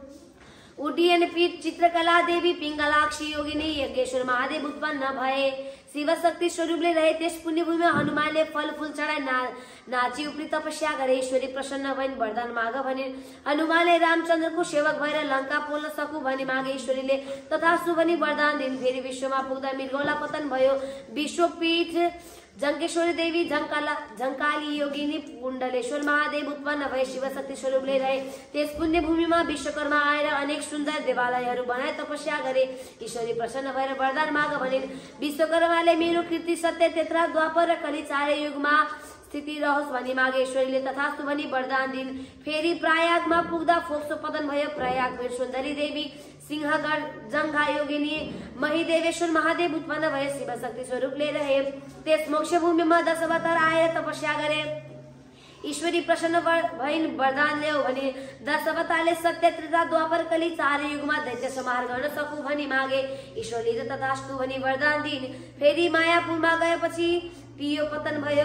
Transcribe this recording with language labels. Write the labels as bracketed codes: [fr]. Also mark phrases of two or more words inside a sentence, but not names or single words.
[ne] उड्डयन पीठ चित्रकला देवी पिंगलाक्षी योगिनी यज्ञेश्वर महादेव उत्पन्न भए शिव शक्ति स्वरूपले रहे। त्यस पुण्यभूमिमा हनुमानले फल फूल चढाई नाची उपरी तपस्या गरे। ईश्वरी प्रसन्न भइन्। वरदान माग भनिन्। हनुमानले रामचन्द्रको सेवक भएर लंका पोल्न सकु भनी मागे। ईश्वरीले तथास्तु भनी वरदान दिइन्। फेरि विश्वमा पुग्दा मृगौला पतन भयो। विश्वपीठ जंकेश्वरी देवी झंकाली योगिनी कुण्डलेश्वर महादेव उत्पन्न भए शिव शक्ति स्वरूपले रहे। त्यस पुण्य भूमिमा विश्वकर्मा आएर अनेक सुन्दर देवालयहरू बनाए तपस्या गरे। ईश्वरी प्रसन्न भएर वरदान माग भनिन्। विश्वकर्माले मेरो कीर्ति सत्य तेत्रा द्वापर र कली चारै युगमा स्थिति रहोस् भनी मागे। ईश्वरीले तथास्तु भनी वरदान दिइन्। फेरि प्रयागमा पुग्दा फोक्सो पतन भयो। प्रयाग वीर सुन्दरी देवी सिंहगढ़ जंघा योगिनी महिदेवेश्वर महादेव उत्पन्न भए शिव शक्ति स्वरूपले रहे। त्यस मोक्ष भूमिमा 10 अवतार आएर तपस्या गरे। ईश्वरी प्रसन्न भइन्। वरदान ल्याऊ भने 10 अवतारले सत्य त्रेता द्वापर कली चारै युगमा दैत्य संहार गर्न सकु भनी मागे। ईश्वरीले तथास्तु भनी वरदान दिइन्। फेरि मायापुरमा गएपछि पियो पतन भयो।